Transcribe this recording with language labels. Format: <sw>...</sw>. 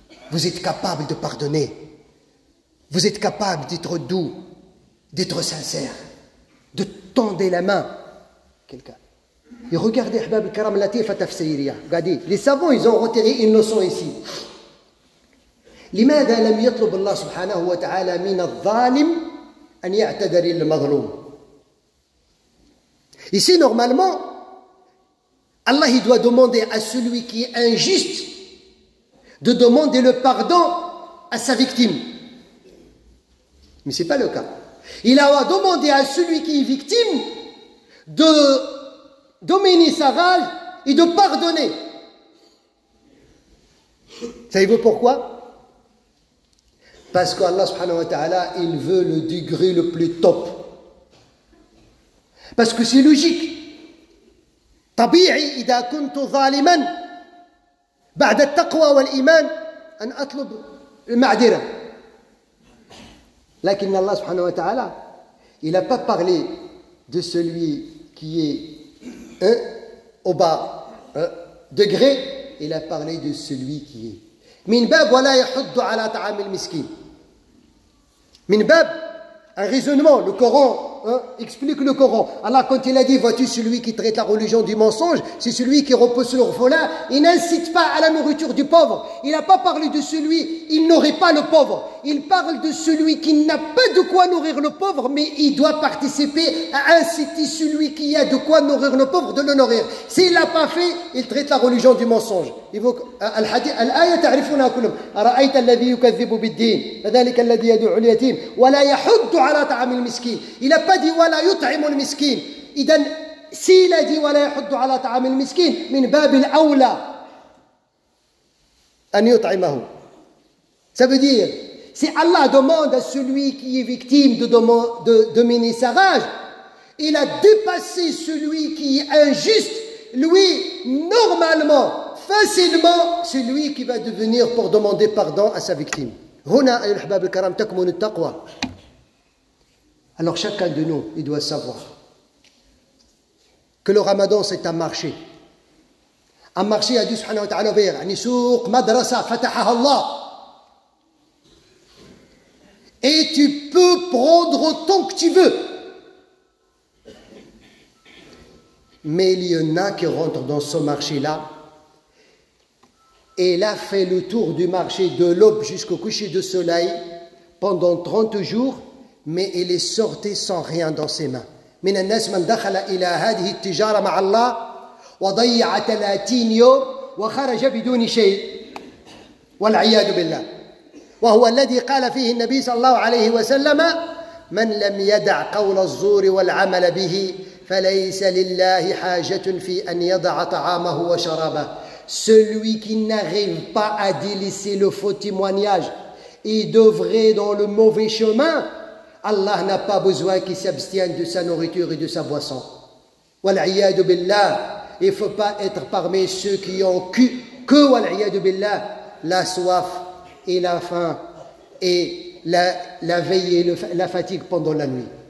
<fr>Vous êtes capables de pardonner. Vous êtes capables d'être doux, d'être sincère, de tendre la main à quelqu'un. Et regardez,</fr> <ar>Ahbab al-Karam, latifa tafsiriya.</ar> <fr>Regardez, les savants, ils ont retiré une leçon ici.</fr> <ar>لماذا لم يطلب الله سبحانه وتعالى من الظالم أن يعتذر للمظلوم?</ar> <fr>Ici, normalement, Allah il doit demander à celui qui est injuste de demander le pardon à sa victime. Mais ce n'est pas le cas. Il a demandé à celui qui est victime de dominer sa rage et de pardonner. Savez-vous pourquoi? Parce qu'Allah subhanahu wa ta'ala, il veut le degré le plus top. Parce que c'est logique.</fr> <ar>طبيعي إذا كنت ظالما بعد التقوى والإيمان أن أطلب المعذرة. لكن</ar> <fr>Allah subhanahu wa ta'ala, il n'a pas parlé de celui qui est au bas degré, il a parlé de celui qui est.</fr> <ar>من باب ولا يحض على طعام المسكين. من باب</ar> <fr>un raisonnement, le Coran explique le Coran. Allah, quand il a dit, vois-tu celui qui traite la religion du mensonge, c'est celui qui repose sur l'orphelin, il n'incite pas à la nourriture du pauvre. Il n'a pas parlé de celui, il n'aurait pas le pauvre. Il parle de celui qui n'a pas de quoi nourrir le pauvre, mais il doit participer à inciter celui qui a de quoi nourrir le pauvre de le nourrir. S'il ne l'a pas fait, il traite la religion du mensonge.</fr> <ar>الآية تعرفونها كلهم أرأيت الذي يكذب بالدين فذلك الذي يدعو اليتيم ولا يحض على طعام المسكين.</ar> <fr>Il n'a pas dit</fr> <ar>ولا يطعم المسكين. إذن</ar> <fr>s'il a dit</fr> <ar>ولا يحض على طعام المسكين من باب الأولى أن يطعمه.</ar> <fr>Ça veut dire, si Allah demande à celui qui est victime de dominer sa rage, il a dépassé celui qui est injuste. Lui, normalement, facilement, c'est lui qui va devenir pour demander pardon à sa victime.</fr> <ar>هنا أيها الأحباب الكرام تكمن التقوى.</ar> <fr>Alors chacun de nous, il doit savoir que le Ramadan c'est un marché. Un marché a dit subhanahu wa ta'ala ouvert,</fr> <ar>يعني سوق مدرسة فتحها الله.</ar> <fr>Et tu peux prendre autant que tu veux. Mais il y en a qui rentrent dans ce marché-là. Et il a fait le tour du marché de l'aube jusqu'au coucher du soleil pendant 30 jours, mais il est sorti sans rien dans ses mains.</fr> <ar>من الناس من دخل إلى هذه التجارة مع الله وضيع 30 يوم وخرج بدون شيء والعياذ بالله. وهو الذي قال فيه النبي صلى الله عليه وسلم من لم يدع قول الزور والعمل به فليس لله حاجة في أن يضع طعامه وشرابه.</ar> <fr>Celui qui n'arrive pas à délaisser le faux témoignage et d'œuvrer dans le mauvais chemin, Allah n'a pas besoin qu'il s'abstienne de sa nourriture et de sa boisson. Wal'iyadu billah, il ne faut pas être parmi ceux qui ont que wal'iyadu billah, la soif et la faim et la veille et la fatigue pendant la nuit.</fr>